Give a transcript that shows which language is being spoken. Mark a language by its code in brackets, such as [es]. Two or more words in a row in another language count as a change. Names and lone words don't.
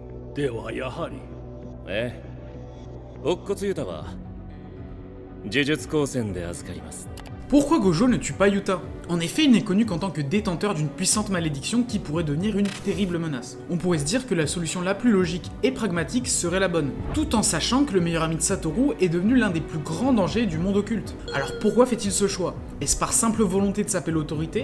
[ja] ではやはり。ええ。乙骨ユタは呪術高専で預かります。 [fr] Pourquoi Gojo ne tue pas Yuta? En effet, il n'est connu qu'en tant que détenteur d'une puissante malédiction qui pourrait devenir une terrible menace. On pourrait se dire que la solution la plus logique et pragmatique serait la bonne, tout en sachant que le meilleur ami de Satoru est devenu l'un des plus grands dangers du monde occulte. Alors pourquoi fait-il ce choix? Est-ce par simple volonté de saper l'autorité?